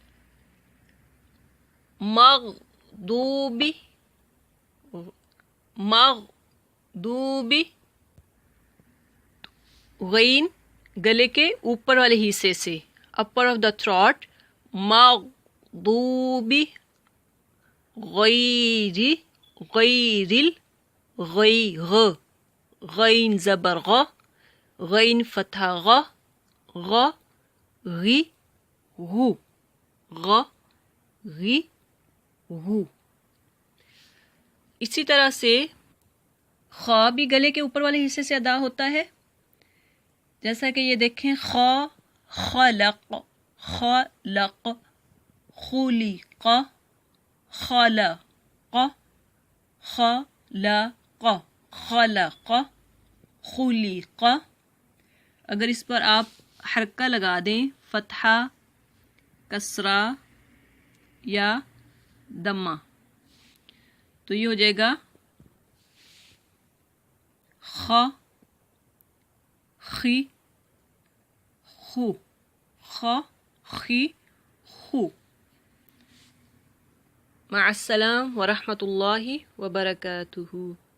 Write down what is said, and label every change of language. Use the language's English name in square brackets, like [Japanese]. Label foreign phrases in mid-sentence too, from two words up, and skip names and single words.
[Arabic] مغضوبی، مغضوبی. [Urdu] غین گلے کے اوپر والے حصے سے [English] upper of the throat. [Arabic] مغضوبی. غیری، غیرل، غی، غ، غین زبر غ، غین فتح غ، غ، غی، غو، غ، غی، غو. [Urdu] اسی طرح سے خا بھی گلے کے اوپر والے حصے سے ادا ہوتا ہے. جیسا کہ یہ دیکھیں خا، [Arabic] خلق، خلق، خلق، خلق، خلق، خلق، خلق. [Urdu] اگر اس پر آپ حرکہ لگا دیں، فتحہ، کسرہ یا دمہ، تو یہ ہو جائے گا خ، خی، خو، خ، خی، خو. [Arabic] مع السلام ورحمۃ اللہ وبرکاتہ.